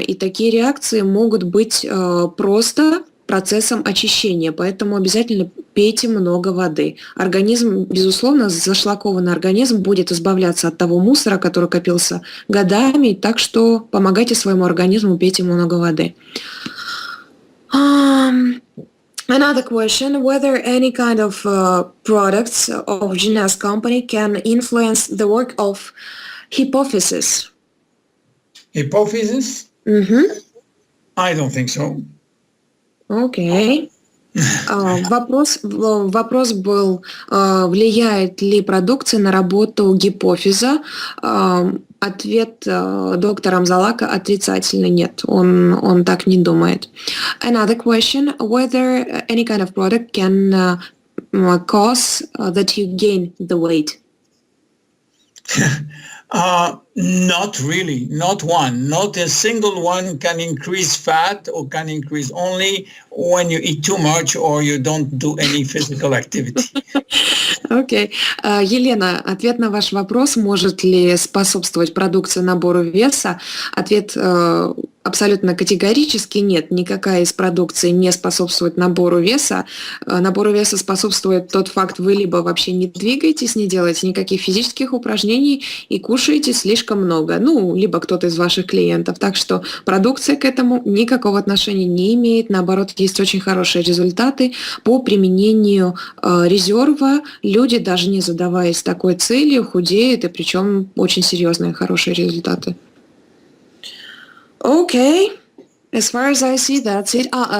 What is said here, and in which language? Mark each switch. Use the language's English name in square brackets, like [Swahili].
[Russian] И такие реакции могут быть просто процессом очищения, поэтому обязательно пейте много воды. Организм, безусловно, зашлакованный организм будет избавляться от того мусора, который копился годами, так что помогайте своему организму, пейте много воды. [English] Another question, whether any kind of products of J.C.S company can influence the work of hypophysis? Hypophysis? Mm-hmm. I don't think so. [Russian] Окей. Вопрос был, влияет ли продукция на работу гипофиза. Ответ доктора Амзалага отрицательный. Нет, он так не думает. [English] Another question, whether any kind of product can cause that you gain the weight. Not really, not one. Not a single one can increase fat or can increase only when you eat too much or you don't do any physical activity. [Russian] Окей. Елена, ответ на ваш вопрос, может ли способствовать продукция набору веса? Ответ абсолютно категорически нет. Никакая из продукции не способствует набору веса. Набору веса способствует тот факт, вы либо вообще не двигаетесь, не делаете никаких физических упражнений и кушаете слишком много. Либо кто-то из ваших клиентов. Так что продукция к этому никакого отношения не имеет. Наоборот, есть очень хорошие результаты по применению резерва. Люди, даже не задаваясь такой целью, худеют, и причем очень серьезные хорошие результаты. [English] Okay, as far as I see, that's it.